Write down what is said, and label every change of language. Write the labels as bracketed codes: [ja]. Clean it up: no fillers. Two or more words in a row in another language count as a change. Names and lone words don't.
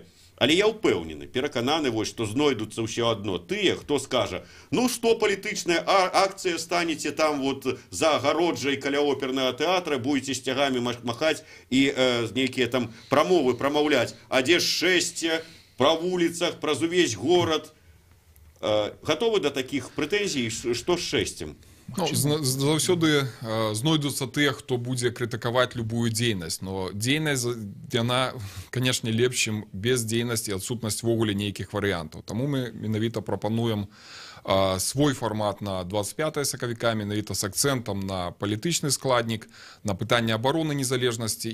[be] Але я ўпэўнены, перакананы, што знойдуцца ўсё адно тыя, хто скажа, ну што палітычная акцыя, станеце там вот за агароджай каля опернага тэатра, будзеце сцягамі махаць і нейкія там прамовы прамаўляць, а дзе ж шэсце, пра вуліцах, праз увесь горад. [ru] Готовы до таких претензий, что с шестем? [be] Заўсёды знойдуцца тыя, хто будзе крытыкаваць любую дзейнасць, но дзейнасць яна, канешне, лепш, чым бездзейнасць і адсутнасць ввогуле нейкіх варыянтаў. Таму мы менавіта прапануем свой фармат на 25 сакавіка, менавіта з акцэнтам на палітычны складнік, на пытанне абароны незалежнасці.